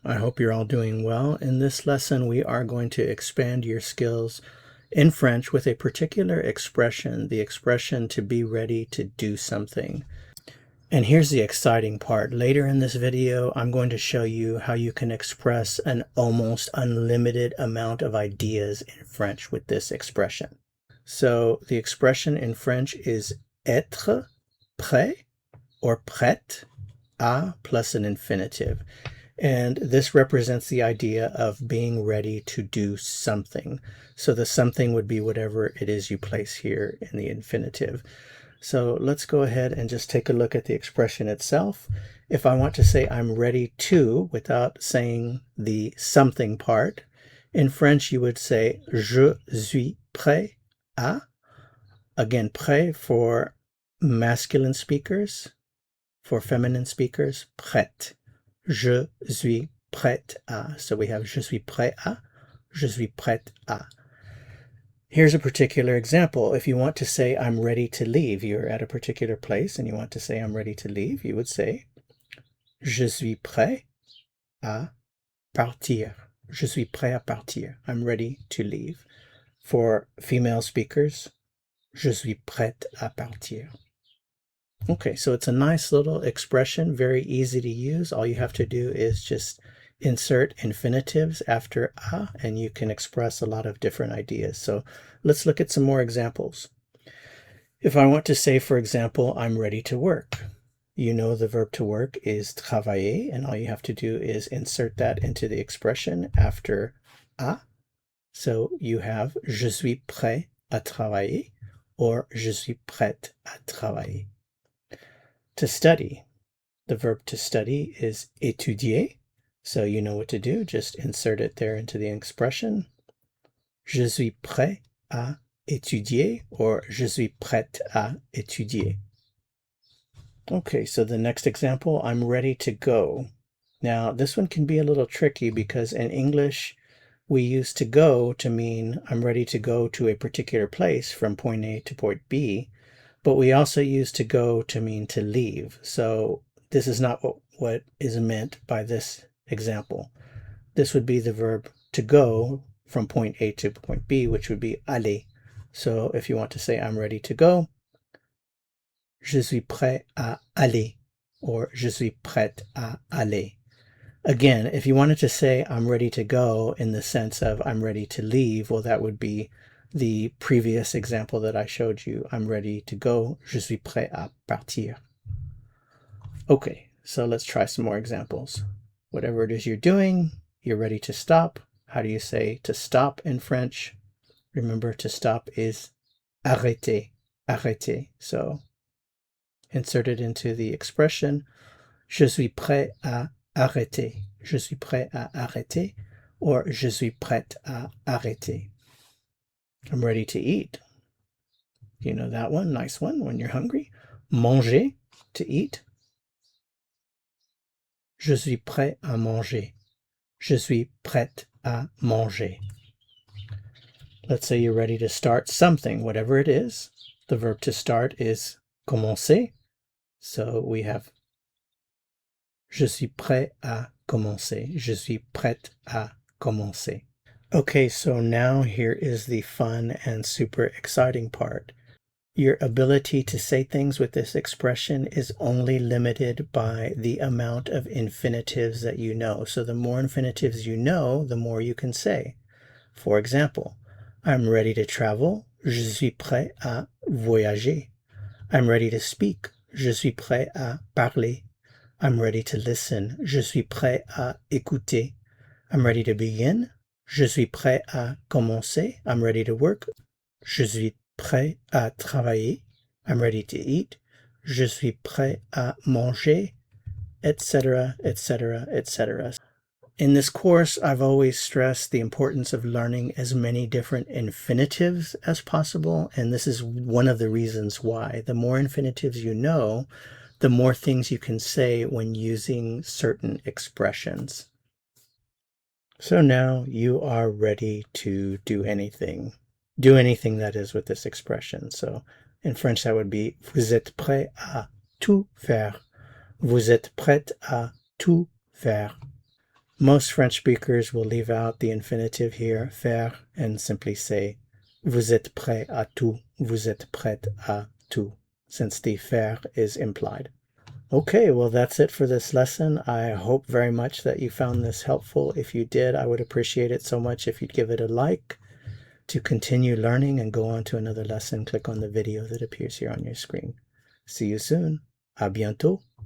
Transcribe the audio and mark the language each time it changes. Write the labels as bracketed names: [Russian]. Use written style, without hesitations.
[English] I hope you're all doing well. In this lesson, we are going to expand your skills in French with a particular expression, the expression to be ready to do something. And here's the exciting part. Later in this video, I'm going to show you how you can express an almost unlimited amount of ideas in French with this expression. So the expression in French is être prêt or prête à plus an infinitive. And this represents the idea of being ready to do something. So the something would be whatever it is you place here in the infinitive. So let's go ahead and just take a look at the expression itself. If I want to say I'm ready to, without saying the something part, in French you would say [French] je suis prêt à. [English] Again, prêt for masculine speakers. For feminine speakers, [French] prête. Je suis prête à. [English] So we have [French] je suis prêt à, je suis prête à. [English] Here's a particular example. If you want to say I'm ready to leave, you're at a particular place and you want to say I'm ready to leave, you would say [French] je suis prêt à partir. Je suis prêt à partir. [English] I'm ready to leave. For female speakers, [French] je suis prête à partir. [English] Okay, so it's a nice little expression, very easy to use. All you have to do is just insert infinitives after a, and you can express a lot of different ideas. So let's look at some more examples. If I want to say, for example, I'm ready to work, you know the verb to work is travailler, and all you have to do is insert that into the expression after a. So you have [French] je suis prêt à travailler or je suis prête à travailler. [English] To study, the verb to study is étudier, so you know what to do, just insert it there into the expression. [French] Je suis prêt à étudier or je suis prête à étudier. [English] Okay, so the next example, I'm ready to go. Now, this one can be a little tricky because in English, we use to go to mean I'm ready to go to a particular place from point A to point B. But we also use to go to mean to leave. So this is not what is meant by this example. This would be the verb to go from point A to point B, which would be aller. So if you want to say I'm ready to go, [French] je suis prêt à aller, [English] or [French] je suis prête à aller. [English] Again, if you wanted to say I'm ready to go in the sense of I'm ready to leave, well, that would be the previous example that I showed you. I'm ready to go. [French] Je suis prêt à partir. [English] Okay, so let's try some more examples. Whatever it is you're doing, you're ready to stop. How do you say to stop in French? Remember, to stop is arrêter, arrêter. So insert it into the expression, [French] je suis prêt à arrêter. Je suis prêt à arrêter, or je suis prête à arrêter. [English] I'm ready to eat. You know that one, nice one when you're hungry. Manger, to eat. [French] Je suis prêt à manger. Je suis prête à manger. [English] Let's say you're ready to start something, whatever it is. The verb to start is commencer. So we have [French] je suis prêt à commencer. Je suis prête à commencer. [English] Okay, so now here is the fun and super exciting part. Your ability to say things with this expression is only limited by the amount of infinitives that you know. So the more infinitives you know, the more you can say. For example, I'm ready to travel. [French] Je suis prêt à voyager. [English] I'm ready to speak. [French] Je suis prêt à parler. [English] I'm ready to listen. [French] Je suis prêt à écouter. [English] I'm ready to begin. [French] Je suis prêt à commencer. [English] I'm ready to work. [French] Je suis prêt à travailler. [English] I'm ready to eat. [French] Je suis prêt à manger, etc., etc., etc. [English] In this course, I've always stressed the importance of learning as many different infinitives as possible, and this is one of the reasons why. The more infinitives you know, the more things you can say when using certain expressions. So now you are ready to do anything. Do anything, that is, with this expression. So in French, that would be [French] vous êtes prêt à tout faire. Vous êtes prête à tout faire. [English] Most French speakers will leave out the infinitive here, faire, and simply say, [French] vous êtes prêt à tout, vous êtes prête à tout, [English] since the faire is implied. Okay, well, that's it for this lesson. I hope very much that you found this helpful. If you did, I would appreciate it so much if you'd give it a like. To continue learning and go on to another lesson, click on the video that appears here on your screen. See you soon. [French] À bientôt.